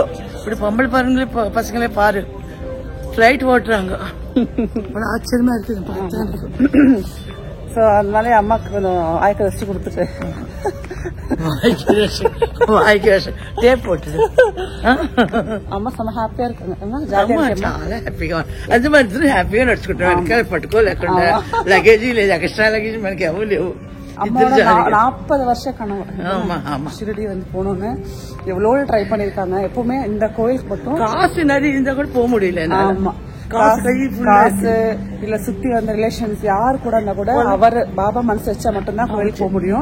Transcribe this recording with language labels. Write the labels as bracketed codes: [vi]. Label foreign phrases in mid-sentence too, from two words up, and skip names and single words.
[ta] இப்படி பொம்பளை பசங்களே பாரு ஃபிளைட் ஓட்டுறாங்க. ஆச்சரியமா இருக்கு. ஸோ அதனால அம்மாவுக்கு கொஞ்சம் ஆய்க்க ரெஸ்ட் கொடுத்துட்டு டேப் போட்டுது. அம்மா செம்ம ஹாப்பியா இருக்காங்க. [te] అది మరి హ్యాపీగా నడుచుకుంటాం. వెనకాల పట్టుకో లేకుండా లగేజ్ లేదు, [en] extra luggage [te] మనకి ఎవరు లేవు. [ta] 40 வருஷ கனவு ஷிரடி வந்து போகணும்னு எவ்வளோ ட்ரை பண்ணிருக்காங்க. எப்பவுமே இந்த கோயிலுக்கு மட்டும் காசு நிறைய இருந்தா கூட போக முடியல. ஆமா, காசு இல்ல சுத்தி வந்த ரிலேஷன்ஸ் யார் கூட இருந்தா கூட அவர் பாபா மனசு வச்சா மட்டும்தான் கோயிலுக்கு போக முடியும்.